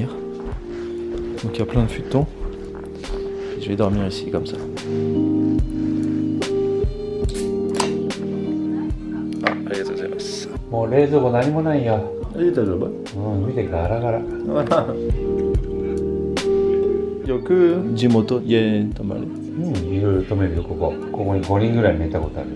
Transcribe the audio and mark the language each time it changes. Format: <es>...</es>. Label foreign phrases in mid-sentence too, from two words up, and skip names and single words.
<fr>Donc il y a plein de futons. Et je vais dormir ici comme ça.</fr> <ja>Ah, ありがとうございます. もう冷蔵庫何もないよ。大丈夫? 見てガラガラ。よく地元家に泊まる? いろいろ泊めるよ、ここに5人ぐらい寝たことあるよ。</ja>